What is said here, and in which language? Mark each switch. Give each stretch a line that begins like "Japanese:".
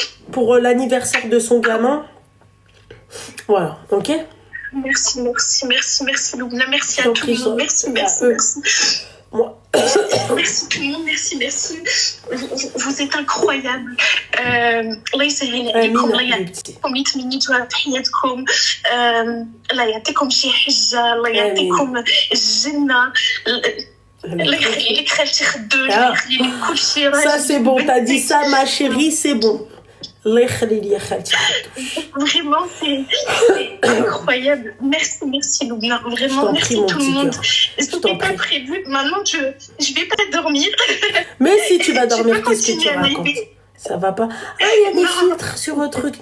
French: Pour l'anniversaire de son gamin. Voilà, ok? Merci Loubna, merci à tout le monde, merci. Moi. Merci tout le monde, merci. Vous êtes incroyables.
Arabic: الله يسهل عليكم، الله يعطيكم يتمنيتوا تحياتكم، الله يعطيكم شي حجة، الله يعطيكم الجنة، الله يخلي لك خالتي خدوج، الله يخلي لك كل شيء راجل.
French: Ça c'est bon, t'as dit ça ma chérie, c'est bon. Vraiment, c'est incroyable. Merci Loubna. Vraiment, merci tout le monde. C'était pas prévu. Maintenant, je vais pas dormir. Mais si tu vas dormir, qu'est-ce que tu racontes? Ça va pas. Ah, il y a des filtres sur le truc.